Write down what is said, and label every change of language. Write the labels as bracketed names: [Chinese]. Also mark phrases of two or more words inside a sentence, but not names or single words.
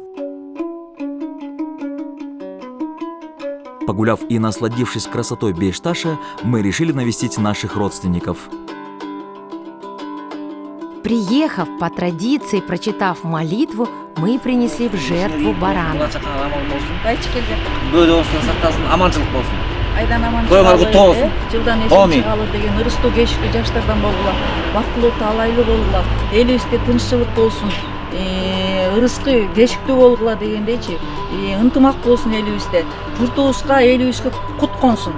[Russian] Погуляв и насладившись красотой Бейшташа, мы решили навестить наших родственников. Приехав по традиции, прочитав молитву, мы принесли в жертву барана. [Kyrgyz] Айдан аман жылдан эшик чыгалы деген ырыстуу кечиктүү жаштардан болгула, бактылуу таалайлуу болгула, элибизде тынччылык болсун, ырыскы кечиктүү болгула дегендейчи, ынтымак болсун элибизде, журтубузга элибизге кут консун.